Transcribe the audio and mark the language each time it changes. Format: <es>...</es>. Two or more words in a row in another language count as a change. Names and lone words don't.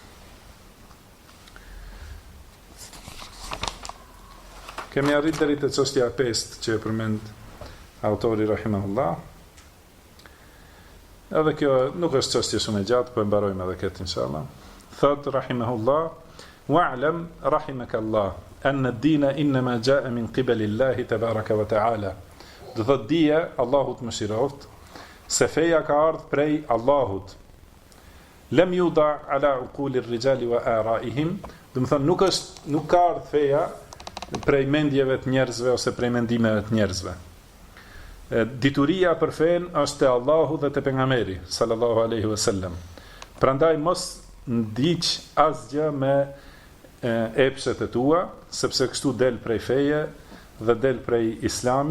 <sq>Kemi arrit deri te çështja e 5 që e përmend autori rahimahullah. Edhe kjo nuk është çështje shumë e gjatë, po e mbarojmë edhe këtë inshallah. Thot rahimahullah:</sq> <ar>"واعلم رحمك الله أن الدين إنما جاء من قبل الله تبارك وتعالى."</ar> <sq>Do thot dije, Allahu të mëshiroft, se feja ka ardhur prej Allahut.</sq> <ar>لم يوضع على عقول الرجال وآرائهم,</ar> <sq>do të thon nuk ka ardhur feja prej mendjeve të njerëzve ose prej mendimeve të njerëzve. Dituria për fen është te Allahu dhe te pejgamberi</sq> <ar>صلى الله عليه وسلم.</ar> <sq>Prandaj mos ndiq asgjë me epshet e tua, sepse kështu del prej feje dhe del prej islami.</sq>